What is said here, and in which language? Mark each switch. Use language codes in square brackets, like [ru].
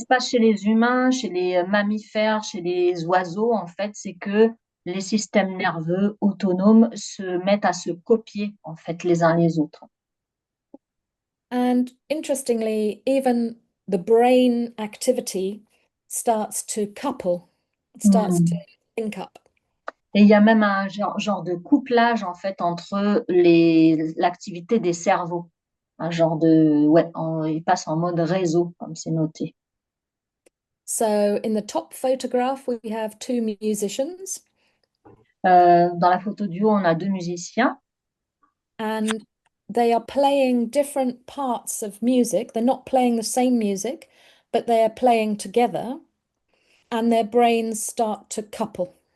[fr] se passe chez les humains, chez les mammifères, chez les oiseaux, en fait, c'est que les systèmes nerveux autonomes se mettent à se copier, en fait, les uns les autres. [en] and interestingly, even the brain activity starts to couple, it starts to Mm. sync up. [fr] Et il y a même un genre de couplage, en fait, entre l'activité des cerveaux. Un genre de, ouais, il passe en mode réseau, comme c'est noté. [en] So in the top photograph, we have two musicians, [fr] Dans la photo du haut, on a deux musiciens. [en] and they are playing different parts of music. They're not playing the same music, but they are playing together, and their brains start to couple.